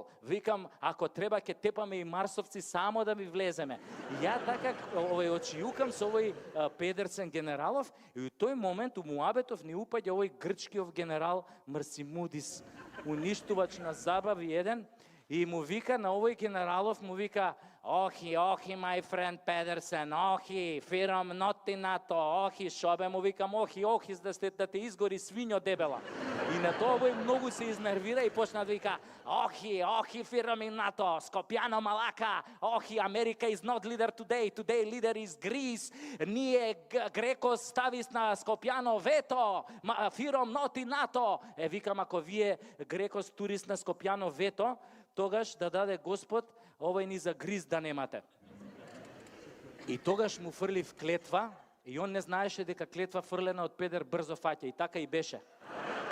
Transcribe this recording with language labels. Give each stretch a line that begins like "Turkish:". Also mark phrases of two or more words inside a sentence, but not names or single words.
Macedonian: Викам, ако треба ќе тепаме и марсовци само да ми влеземе. Ја така очиукам со овој Педерсен генералов и у тој момент у муабетов ни упаѓа овој грчкиов генерал Марсимудис, уништувач на забави еден, и му вика на овој генералов, му вика, охи,
English: my friend
Macedonian: Педерсен, охи, фирам ноти НАТО, охи, шобе, му викам, охи, да те изгори свињо дебела. И на тоа овој многу се изнервира и почна да вика, охи, фирам и НАТО, Скопјано малака, охи, Америка
English: is not leader today leader is Greece,
Macedonian: ние Греко ставис на Скопјано вето, фирам ноти НАТО. Викам, ако вие Греко стурис на Скопјано вето, тогаш да даде Господ, овој ни за гриз да немате. И тогаш му фрлив клетва, и он не знаеше дека клетва фрлена од педер брзо фаќа, и така и беше.